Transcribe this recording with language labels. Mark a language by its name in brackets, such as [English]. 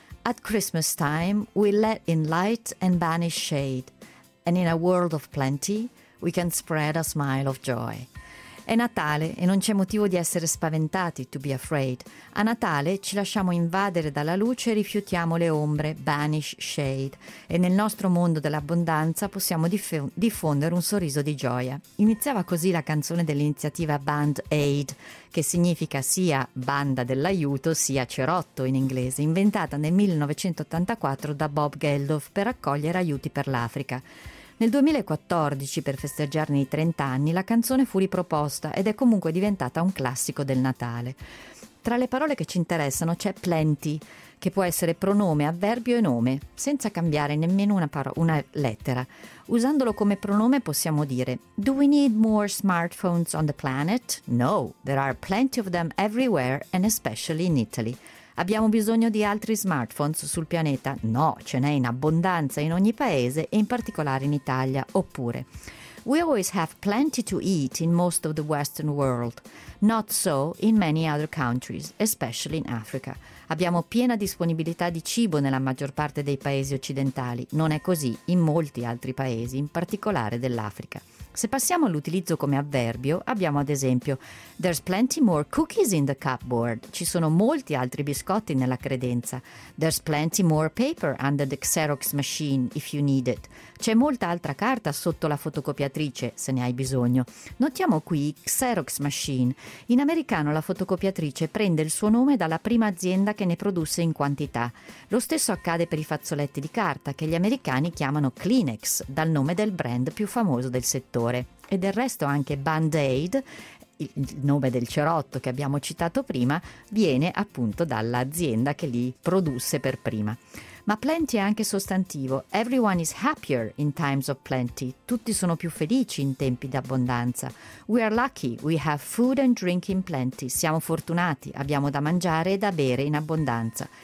[English] At Christmas time, we let in light and banish shade. And in a world of plenty, we can spread a smile of joy. [Italian] È Natale e non c'è motivo di essere spaventati, [English] to be afraid. [Italian] A Natale ci lasciamo invadere dalla luce e rifiutiamo le ombre, [English] banish shade. [Italian] E nel nostro mondo dell'abbondanza possiamo diffondere un sorriso di gioia. Iniziava così la canzone dell'iniziativa Band Aid, che significa sia banda dell'aiuto sia cerotto in inglese, inventata nel 1984 da Bob Geldof per raccogliere aiuti per l'Africa. Nel 2014, per festeggiarne i 30 anni, la canzone fu riproposta ed è comunque diventata un classico del Natale. Tra le parole che ci interessano c'è plenty, che può essere pronome, avverbio e nome, senza cambiare nemmeno una lettera. Usandolo come pronome possiamo dire: [English] Do we need more smartphones on the planet? No, there are plenty of them everywhere and especially in Italy. [Italian] Abbiamo bisogno di altri smartphones sul pianeta? No, ce n'è in abbondanza in ogni paese e in particolare in Italia. Oppure, [English] we always have plenty to eat in most of the Western world. Not so in many other countries, especially in Africa. [Italian] Abbiamo piena disponibilità di cibo nella maggior parte dei paesi occidentali. Non è così in molti altri paesi, in particolare dell'Africa. Se passiamo all'utilizzo come avverbio, abbiamo ad esempio [English] There's plenty more cookies in the cupboard. [Italian] Ci sono molti altri biscotti nella credenza. [English] There's plenty more paper under the Xerox machine if you need it. [Italian] C'è molta altra carta sotto la fotocopiatrice se ne hai bisogno. Notiamo qui Xerox machine. In americano la fotocopiatrice prende il suo nome dalla prima azienda che ne produsse in quantità. Lo stesso accade per i fazzoletti di carta che gli americani chiamano Kleenex, dal nome del brand più famoso del settore. E del resto anche Band-Aid, il nome del cerotto che abbiamo citato prima, viene appunto dall'azienda che li produsse per prima. Ma plenty è anche sostantivo. [English] Everyone is happier in times of plenty. [Italian] Tutti sono più felici in tempi di abbondanza. [English] We are lucky, we have food and drink in plenty. [Italian] Siamo fortunati, abbiamo da mangiare e da bere in abbondanza.